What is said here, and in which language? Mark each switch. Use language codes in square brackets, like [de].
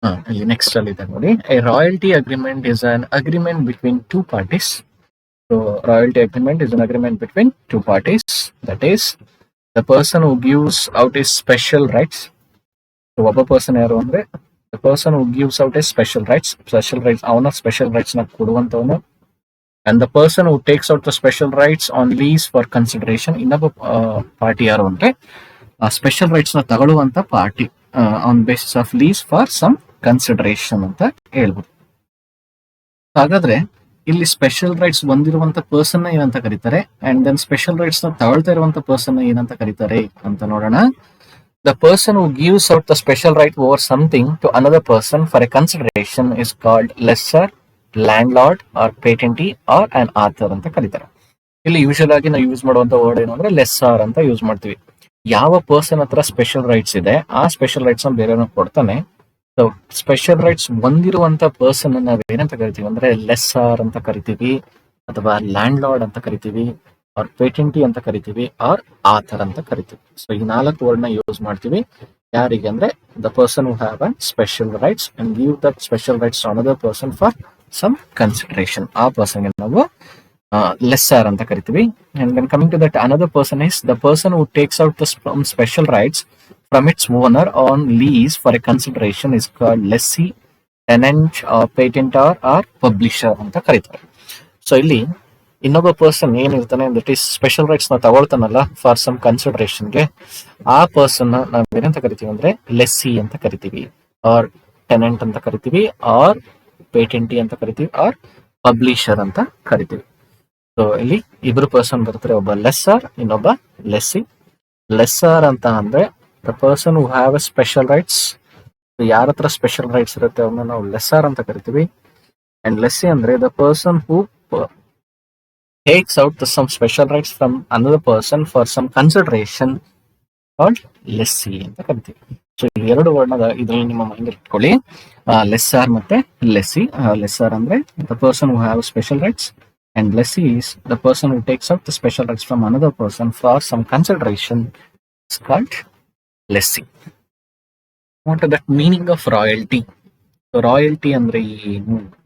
[kn] ಇಲ್ಲಿ ನೆಕ್ಸ್ಟ್ ಅಲ್ಲಿ ಇದೆ ನೋಡಿ, [en] A royalty agreement is an agreement between two parties. So royalty agreement is an agreement between two parties, that is the person who gives out his special rights. So [kn] ಒಬ್ಬ person ಯಾರು ಅಂದ್ರೆ [en] the person who gives out his special rights [kn] ಅವನ special rights ನ ಕೊಡುವಂತವನು. [en] and the person who takes out the special rights on lease for consideration. [kn] ಇನ್ನೊಬ್ಬ party ಯಾರು ಅಂದ್ರೆ ಆ special rights ನ ತಗೊಳ್ಳುವಂತ party [en] on basis of lease for some consideration [kn] ಅಂತ ಹೇಳ್ಬೋದು. ಹಾಗಾದ್ರೆ ಇಲ್ಲಿ ಸ್ಪೆಷಲ್ ರೈಟ್ಸ್ ಬಂದಿರುವಂತ ಪರ್ಸನ್ ಏನಂತ ಕರೀತಾರೆ, ಅಂಡ್ ದೆನ್ ಸ್ಪೆಷಲ್ ರೈಟ್ಸ್ ನ ತಗೊಳ್ತಾ ಇರುವಂತ ಪರ್ಸನ್ ಏನಂತ ಕರೀತಾರೆ ಅಂತ ನೋಡೋಣ. [en] The person who gives out the special right over something to another person for a consideration is called lessor, landlord, or patentee, or an author [kn] ಅಂತ ಕರೀತಾರೆ. ಇಲ್ಲಿ ಯೂಶಲ್ ಆಗಿ ನಾವು ಯೂಸ್ ಮಾಡುವಂತ ವರ್ಡ್ ಏನು ಅಂದ್ರೆ ಲೆಸ್ಸಾರ್ ಅಂತ ಯೂಸ್ ಮಾಡ್ತೀವಿ. ಯಾವ ಪರ್ಸನ್ ಹತ್ರ ಸ್ಪೆಷಲ್ ರೈಟ್ಸ್ ಇದೆ ಆ ಸ್ಪೆಷಲ್ ರೈಟ್ಸ್ ಬೇರೆಯವ್ರನ್ನ ಕೊಡ್ತಾನೆ. ಸೊ ಸ್ಪೆಷಲ್ ರೈಟ್ಸ್ ಹೊಂದಿರುವಂತ ಪರ್ಸನ್ ನಾವ್ ಏನಂತ ಕರಿತೀವಿ ಅಂದ್ರೆ ಲೆಸ್ಸಾರ್ ಅಂತ ಕರಿತೀವಿ, ಅಥವಾ ಲ್ಯಾಂಡ್ ಲಾರ್ಡ್ ಅಂತ ಕರಿತೀವಿ, ಆರ್ ಪೇಟೆಂಟಿ ಅಂತ ಕರಿತೀವಿ, ಆರ್ ಆಥರ್ ಅಂತ ಕರಿತೀವಿ. ಸೊ ಈ 4 ವರ್ಡ್ ನ ಯೂಸ್ ಮಾಡ್ತೀವಿ ಯಾರಿಗೆ ಅಂದ್ರೆ [en] The person who have an special rights and give that special rights to another person for some consideration. [kn] ಆ ಪರ್ಸನ್ಗೆ ನಾವು lessor ಅಂತ ಕರಿತೀವಿ. [en] And then coming to that, another person is the person who takes out the special rights from its owner on lease for a consideration is called lessee, tenant, patentor, or publisher [kn] ಅಂತ ಕರೀತಾರೆ. So ಇಲ್ಲಿ ಇನ್ನೊಬ್ಬ person ಏನಿರ್ತಾನೆ that is special rights ನ ತಗೊಳ್ತಾನಲ್ಲ for some ಕನ್ಸಿಡರೇಷನ್ಗೆ, ಆ person ನಾವ್ ಏನಂತ ಕರಿತೀವಿ ಅಂದ್ರೆ ಲೆಸ್ಸಿ ಅಂತ ಕರಿತೀವಿ, ಆರ್ ಟೆನೆಂಟ್ ಅಂತ ಕರಿತೀವಿ, ಆರ್ ಪೇಟೆಂಟಿ ಅಂತ ಕರಿತೀವಿ, ಆರ್ ಪಬ್ಲಿಷರ್ ಅಂತ ಕರಿತೀವಿ. ಸೊ ಇಲ್ಲಿ ಇಬ್ರು ಪರ್ಸನ್ ಬರ್ತಾರೆ, ಒಬ್ಬ ಲೆಸ್ಸರ್, ಇನ್ನೊಬ್ಬ ಲೆಸ್ಸಿ. ಲೆಸ್ಸರ್ ಅಂತ ಅಂದ್ರೆ [en] The person who have a special rights. [kn] ಯಾರ ಹತ್ರ ಸ್ಪೆಷಲ್ ರೈಟ್ಸ್ ಇರುತ್ತೆ ಅವನ್ನ ನಾವು ಲೆಸ್ಸರ್ ಅಂತ ಕರಿತೀವಿ. [en] and lessee ಅಂದ್ರೆ the person who takes out some special rights from another person for some consideration called lessee [kn] ಅಂತ ಕರಿತೀವಿ. ಸೊ ಈ 2 ವರ್ಡ್ನ ಇದ್ರಲ್ಲಿ ನಿಮ್ಮ ಮೈಂಡ್ ಇಟ್ಕೊಳ್ಳಿ, ಲೆಸ್ಸಾರ್ ಮತ್ತೆ ಲೆಸ್ಸಿ. [en] Lessor ಅಂದ್ರೆ the person who have special rights and lessee is the person who takes out the special rights from another person for some consideration is called lessee. What is that meaning of royalty? So royalty [kn] andre ಏನು?